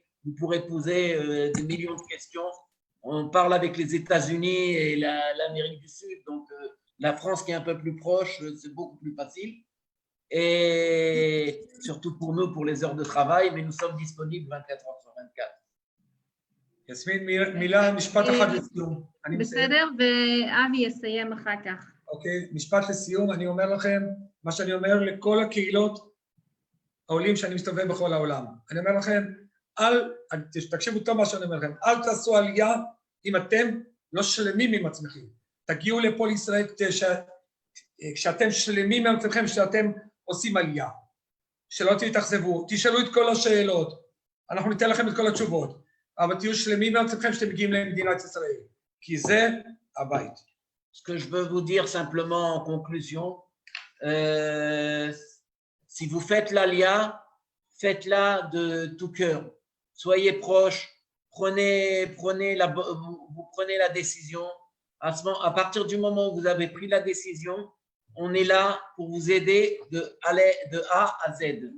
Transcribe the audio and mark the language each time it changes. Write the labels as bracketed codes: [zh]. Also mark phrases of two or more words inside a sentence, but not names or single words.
[fr] Vous pourrez poser des millions de questions. On parle avec les États-Unis et l'Amérique du Sud, donc la France qui est un peu plus proche, c'est beaucoup plus facile. Et surtout pour nous, pour les heures de travail, mais nous sommes disponibles 24 heures sur 24. [he] יסמין, מילה, משפט אחד לסיום. בסדר, ואבי יסיים אחר כך. אוקיי, משפט לסיום, אני אומר לכם, מה שאני אומר לכל הקהילות העולים שאני מסתובב בכל העולם. אני אומר לכם, תקשיבו טוב מה שאני אומר לכם, אל תעשו עלייה אם אתם לא שלמים עם עצמכם. תגיעו לפה לישראל כשאתם שלמים עם עצמכם, כשאתם עושים עלייה. שלא תתאכזבו, תשאלו את כל השאלות, אנחנו ניתן לכם את כל התשובות, אבל תהיו שלמים עם עצמכם שאתם מגיעים למדינת ישראל, כי זה הבית. [fr] Ce que je veux vous dire simplement en conclusion, si vous faites l'ALIA, faites-la de tout cœur. Soyez proches, vous prenez la décision. À partir du moment où vous avez pris la décision, on est là pour vous aider de A à Z.